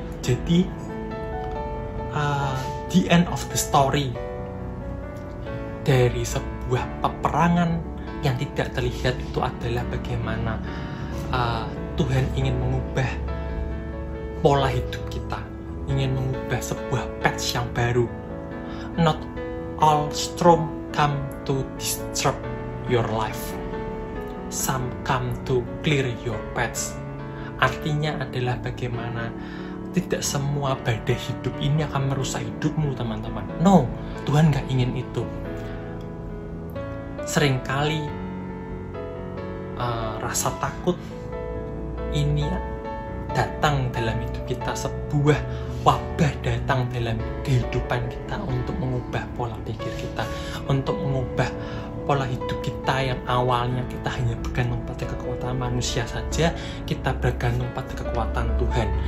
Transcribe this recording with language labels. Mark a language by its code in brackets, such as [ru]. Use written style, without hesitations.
[id] Jadi [en] the end of the story [id] dari sebuah peperangan yang tidak terlihat itu adalah bagaimana Tuhan ingin mengubah pola hidup kita, ingin mengubah sebuah patch yang baru. [en] Not all storm come to disrupt your life. some come to clear your paths. [id] Artinya adalah bagaimana tidak semua badai hidup ini akan merusak hidupmu, teman-teman. No, Tuhan gak ingin itu. Seringkali rasa takut ini datang dalam hidup kita, sebuah wabah datang dalam kehidupan kita untuk mengubah pola pikir kita, untuk mengubah pola hidup kita yang awalnya kita hanya bergantung pada kekuatan manusia saja, kita bergantung pada kekuatan Tuhan.